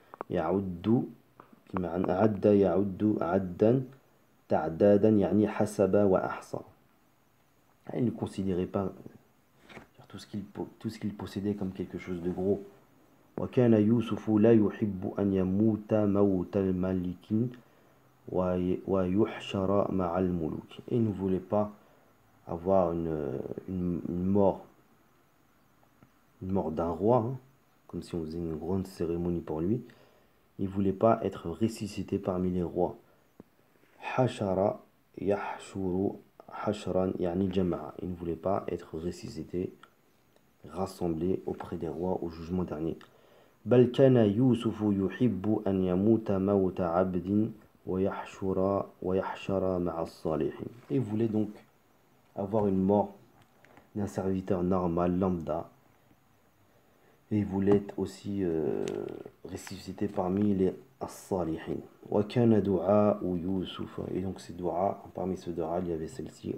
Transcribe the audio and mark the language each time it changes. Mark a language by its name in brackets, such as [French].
[Arabic] يعد بمعنى عد يعد عدا تعدادا يعني حسب وأحصى. [French] Il ne considérait pas tout ce qu'il possédait comme quelque chose de gros. [Arabic] وكان يوسف لا يحب أن يموت موت الملك ويحشر مع الملوك. [French] Et il ne voulait pas avoir une mort d'un roi, hein, comme si on faisait une grande cérémonie pour lui. Il ne voulait pas être ressuscité parmi les rois. [Arabic] Hashara yahshuru hashran yani jama'a. [French] Il ne voulait pas être ressuscité, rassemblé auprès des rois au jugement dernier. [Arabic] بل كان يوسف يحب أن يموت موت عبد ويحشر مع الصالحين. [French] Et il voulait donc avoir une mort d'un serviteur normal, lambda, Et il voulait être aussi ressuscité parmi les as-salihin. [Arabic] Wa kana du'a Yusuf. [French] Et donc ces du'a, parmi ce du'a, il y avait celle-ci.